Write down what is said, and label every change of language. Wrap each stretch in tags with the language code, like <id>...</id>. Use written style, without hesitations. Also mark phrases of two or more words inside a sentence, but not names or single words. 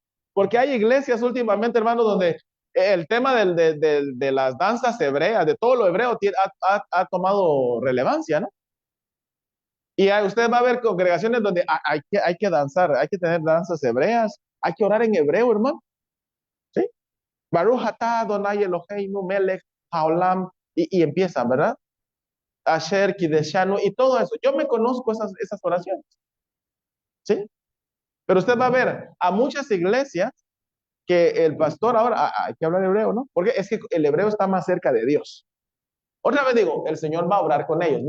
<es>Porque hay iglesias últimamente, hermanos, donde el tema de las danzas hebreas, de todo lo hebreo, ha tomado relevancia, ¿no? Y usted va a ver congregaciones donde hay que danzar, hay que tener danzas hebreas, hay que orar en hebreo, hermano. ¿Sí?</es> <he>ברוך אתה אדוני אלוהינו מלך העולם,</he> <es>y empieza, ¿verdad?</es> <he>אשר קדשנו</he> <es>y todo eso. Yo me conozco esas oraciones, ¿sí? Pero usted va a ver a muchas iglesias que el pastor ahora, hay que hablar hebreo, ¿no? Porque es que el hebreo está más cerca de Dios. Otra vez digo, el Señor va a obrar con ellos.</es>